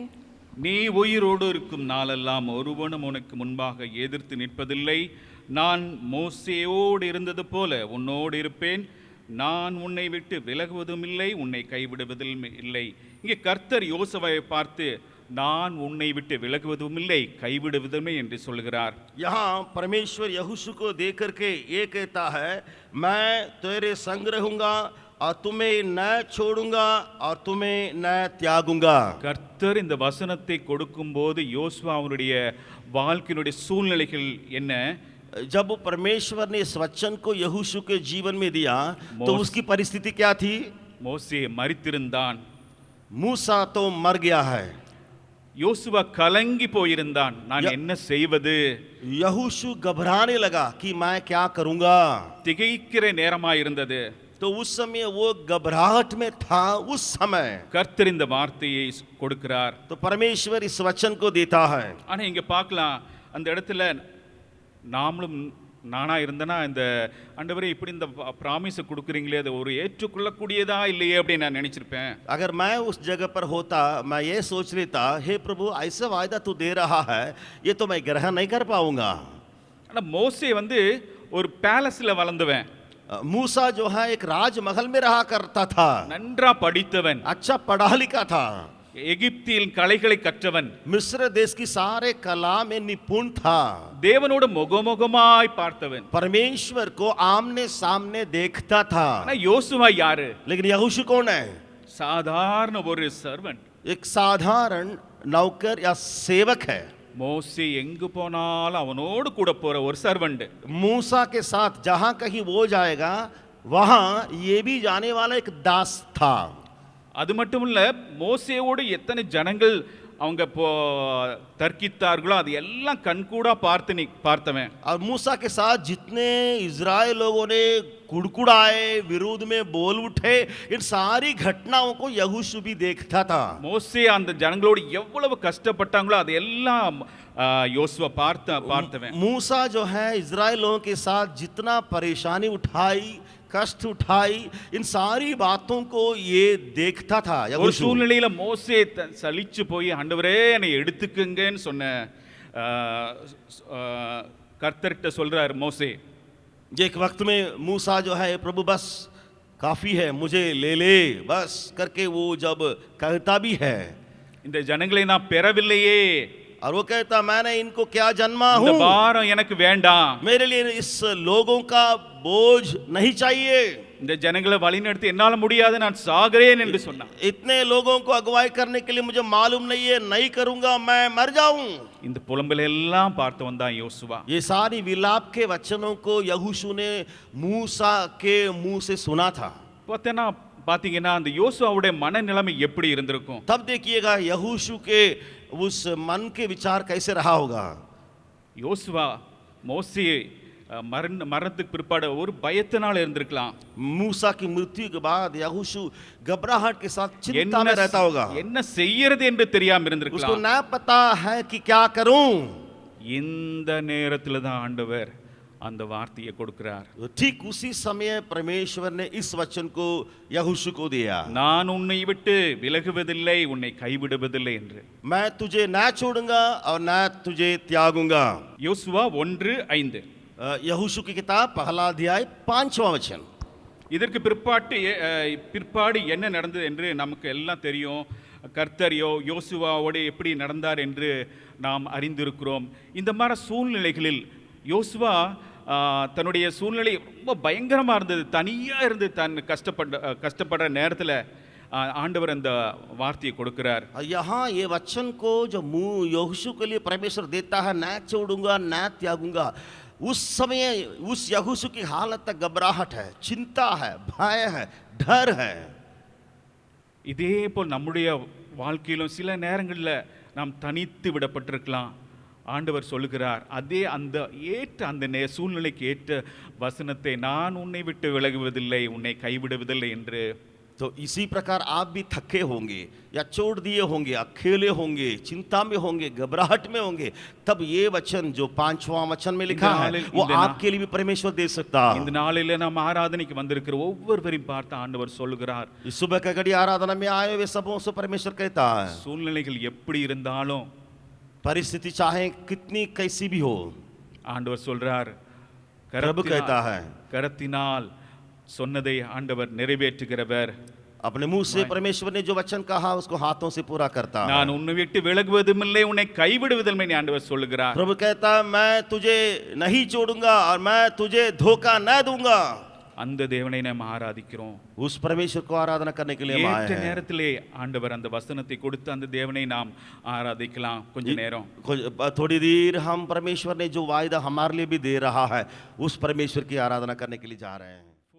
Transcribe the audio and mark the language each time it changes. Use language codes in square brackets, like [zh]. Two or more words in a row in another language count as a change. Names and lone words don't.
[ta] நீ உயிரோடு இருக்கும் நாளெல்லாம் ஒருவனும் உனக்கு முன்பாக எதிர்த்து நிற்பதில்லை. நான் மோசேயோடு இருந்தது போல உன்னோடு இருப்பேன். நான் உன்னை விட்டு விலகுவதும் இல்லை, உன்னை கைவிடுவதும் இல்லை. இங்கே கர்த்தர் யோசுவாவை பார்த்து நான் உன்னை விட்டு விலகுவதும் இல்லை, கைவிடுவதும் என்று சொல்கிறார். [hi] यहाँ परमेश्वर यहोशू को देख करके ये कहता है, मैं तेरे संग रहूंगा और तुम्हें न छोड़ूंगा और तुम्हें न त्यागूंगा। [ta] கர்த்தர் இந்த வசனத்தை கொடுக்கும்போது யோசுவா அவருடைய வாழ்க்கையினுடைய சூழ்நிலைகள் என்ன? [hi] जब परमेश्वर ने इस वचन को यहोशू के जीवन में दिया तो उसकी परिस्थिति क्या थी? [ta] மோசே மரித்திருந்தான். [hi] मूसा तो मर गया है। [ta] யோசுவா கலங்கி போயிருந்தான். நான் என்ன செய்வது? [hi] यहोशू घबराने लगा कि मैं क्या करूंगा। [ta] திகைக்கிற நேரமாயிருந்தது. [hi] तो उस समय वो घबराहट में था। उस समय [ta] கர்த்தர் இந்த வார்த்தையை கொடுக்கிறார். [hi] तो परमेश्वर इस वचन को देता है। [ta] ஆனா இங்க பார்க்கலாம், அந்த இடத்துல நாமளும் நானா இருந்தனா இந்த ஆண்டவரே இப்படி இந்த ப்ராமிஸை கொடுக்குறீங்களே, அது ஒரு ஏற்றுக்கொள்ளக்கூடியதா இல்லையே அப்படின்னு நான் நினைச்சிருப்பேன். [hi] अगर मैं उस जगह पर होता मैं ये सोच लेता, हे प्रभु ऐसा वायदा तू दे रहा है, ये तो मैं ग्रहण नहीं कर पाऊंगा। [ta] ஆனா மோசே ஒரு பேலஸ்ல வளர்ந்தவன். [hi] मूसा जो है एक राजमहल में रहा करता था। [ta] நன்றா படித்தவன். [hi] अच्छा पढ़ा लिखा था। [ta] எகிப்தில் கலைகளை கற்றவன். [hi] मिस्र देश की सारे कला में निपुण था। [ta] தேவனோடு முகமுகமாய் பார்த்தவன். [hi] परमेश्वर को आमने सामने देखता था। [ta] ஆனா யோசுவா யாரு? [hi] लेकिन यहोशू कौन है? [ta] சாதாரண ஒரு சர்வன்ட். [hi] एक साधारण नौकर या सेवक है। [ta] மோசே எங்கு போனாலும் அவனோடு கூட போற ஒரு சர்வன்ட். [hi] मूसा के साथ जहां कहीं वो जाएगा वहां ये भी जाने वाला एक दास था। [ta] அது மட்டும் இல்ல, மோசேவோடு எத்தனை ஜனங்கள் அவங்க தர்க்கித்தார்களோ அது எல்லாம் கண்கூடா பார்த்தவன். [hi] और मूसा के साथ जितने इजराइल लोगों ने कुड़कुड़ाए, विरोध में बोल उठे, इन सारी घटनाओं को यहोशू भी देखता था। [ta] மோசே அந்த ஜனங்களோடு எவ்வளவு கஷ்டப்பட்டாங்களோ அது எல்லாம் யோசுவா பார்த்தவன். [hi] मूसा जो है इजराइल लोगों के साथ जितना परेशानी उठाई, कष्ट उठाई, इन सारी बातों को ये देखता था [ta] ஒரு [hi] यहोशू। [ta] சூழ்நிலையில மோசே சலிச்சு போய் ஆண்டவரே என்னை எடுத்துக்குங்கன்னு சொன்ன கர்த்தர்கிட்ட சொல்றார் மோசே. [hi] एक वक्त में मूसा जो है, प्रभु बस काफी है, मुझे ले ले बस करके वो जब कहता भी है, [ta] இந்த ஜனங்களை நான் பெறவில்லையே, [hi] और वो कहता मैंने इनको क्या जन्मा [ta] இந்த [hi] हूँ, [ta] பாரம் எனக்கு வேண்டாம், [hi] मेरे लिए इस लोगों का बोझ नहीं चाहिए। [ta] இந்த ஜனங்களை வழிநடத்தி என்னால முடியாது, நான் சாகிறேன் என்று சொன்னான். [hi] इतने लोगों को अगुवाई करने के लिए मुझे मालूम नहीं है, नहीं करूंगा, मैं मर जाऊं। [ta] இந்த புலம்பல் எல்லாம் பார்த்தவன் தான் யோசுவா. [hi] ये सारी विलाप के वचनों को यहोशू ने मूसा के मुंह से सुना था। [ta] பாத்தீங்கன்னா அந்த யோசுவாவுடைய மனநிலைமை எப்படி இருந்திருக்கும்? [hi] तब देखिएगा यहोशू के उस मन के विचार कैसे रहा होगा। [ta] யோசுவா மோசே மரணத்துக்கு பிற்பாடு ஒரு பயத்தினால இருந்திருக்கலாம். [hi] मूसा की मृत्यु के बाद यहोशू घबराहट के साथ चिंता में रहता होगा। [ta] என்ன செய்யறது என்று தெரியாம [hi] उसको [ta] இருந்திருக்கலாம். [hi] ना पता है कि क्या करूं। [ta] இந்த நேரத்துல தான் ஆண்டவர் அந்த வார்த்தையை கொடுக்கிறார். [hi] ठीक उसी समय परमेश्वर ने इस वचन को यहोशू को दिया, [ta] நான் உன்னை விட்டு விலகுவதில்லை, உன்னை கைவிடுவதில்லை என்று. [hi] मैं तुझे ना छोड़ूंगा और ना तुझे त्यागूंगा। [ta] யோசுவா 1:5. [hi] यहोशू की किताब पहला अध्याय 5वां वचन। [ta] இதற்கு பிற்பாடு என்ன நடந்தது என்று நமக்கு எல்லாம் தெரியும். கர்த்தர் யோசுவாவோடு எப்படி நடந்தார் என்று நாம் அறிந்திருக்கிறோம். இந்த மாதிரி சூழ்நிலைகளில் யோசுவா தன்னுடைய சூழ்நிலை ரொம்ப பயங்கரமாக இருந்தது. தனியாக இருந்து தன் கஷ்டப்படுற நேரத்தில் ஆண்டவர் அந்த வார்த்தையை கொடுக்கிறார். [hi] यहाँ ये वचन को जो मुंह यहोशू के लिए परमेश्वर देता है, ना छोड़ूंगा ना त्यागूंगा, उस समय उस यहोशू की हालत तक घबराहट है, चिंता है, भय है, डर है। [ta] இதே போல் நம்முடைய வாழ்க்கையிலும் சில நேரங்களில் நாம் தனித்து விடப்பட்டிருக்கலாம். ஆண்டவர் சொல்லுகிறார், அதே அந்த ஏற்ற அந்த சூழ்நிலைக்கு ஏற்ற வசனத்தை, நான் உன்னை விட்டு விலகுவதில்லை, உன்னை கைவிடுவதில்லை என்று. [hi] तो इसी प्रकार आप भी थके होंगे या छोड़ दिए होंगे, अकेले होंगे, चिंता में होंगे, घबराहट में होंगे, तब ये वचन जो 5वां वचन में लिखा है वो आपके लिए भी परमेश्वर दे सकता है। [ta] இந்த நாளில் நாம் ஆராதனைக்கு வந்திருக்கிற ஒவ்வொருவரையும் பார்த்து ஆண்டவர் சொல்லுகிறார், [hi] इस सुबह का घड़ी आराधना में आए हुए सबों से परमेश्वर कहता है, [ta] சூழ்நிலைகள் எப்படி இருந்தாலும், [hi] परिस्थिति चाहे कितनी कैसी भी हो, [ta] ஆண்டவர் சொல்றார், [hi] प्रभु कहता है, [ta] கரத்தினால் சொன்னதை ஆண்டவர் நிறைவேற்றுகிறவர். [hi] अपने मुंह से परमेश्वर ने जो वचन कहा उसको हाथों से पूरा करता है। [ta] நான் உன்னை விட்டு விலகுவதும் இல்லை, உன்னை கைவிடுவதும் இல்லை ஆண்டவர் சொல்லுகிறார். [hi] प्रभु कहता है, मैं तुझे नहीं छोड़ूंगा और मैं तुझे धोखा न दूंगा। [ta] அந்த தேவனை நாம் ஆராதிக்கிறோம். [hi] उस परमेश्वर को आराधना करने के लिए हम आए [ta] ஏற்ற [hi] हैं। [ta] நேரத்திலே ஆண்டவர் அந்த வசனத்தை கொடுத்து அந்த தேவனை நாம் ஆராதிக்கலாம். கொஞ்ச நேரம் [hi] थोड़ी देर हम परमेश्वर ने जो वायदा हमारे लिए भी दे रहा है उस परमेश्वर की आराधना करने के लिए जा रहे हैं।